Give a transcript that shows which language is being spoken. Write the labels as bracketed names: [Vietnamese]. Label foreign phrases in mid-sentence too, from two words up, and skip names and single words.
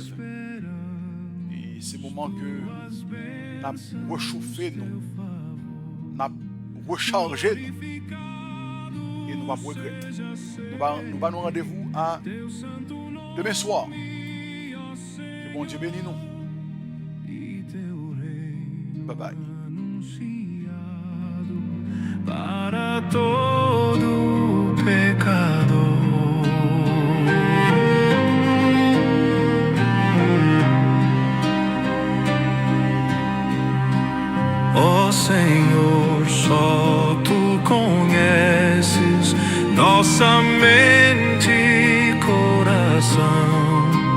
[French] Et c'est moment que nous avons réchauffé, nous avons rechargé, et nous allons regretter. Nous allons nous rendez-vous à demain soir. Que bon Dieu bénisse nous. Bye bye. [Portuguese] Para todo pecador. Ó Senhor, só Tu conheces nossa mente e coração.